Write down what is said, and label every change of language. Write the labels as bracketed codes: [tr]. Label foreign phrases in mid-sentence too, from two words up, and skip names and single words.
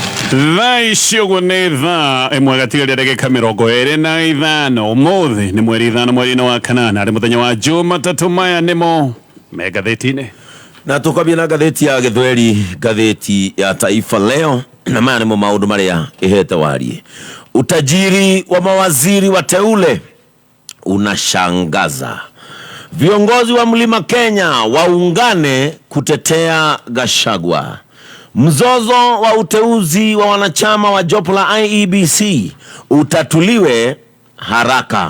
[ki] Thaicioguo nĩ thaa ĩmwe gatigaria ndagĩka 25 ũmũthĩ nĩ mweri 5 mweri-inĩ wa kanana arĩ mũthenya wa Jumatatũ. Maya nĩmo me ngathĩti-inĩ na tukambia na ngathĩti ya Gĩthweri, ngathĩti ya Taifa Leo, na maya nĩmo maũndũ marĩa ĩhete warie. [sw] Utajiri wa mawaziri wateule unashangaza. Viongozi wa Mlima Kenya waungane kutetea Gachagua. Mzozo wa uteuzi wa wanachama wa jopo la IEBC utatuliwe haraka.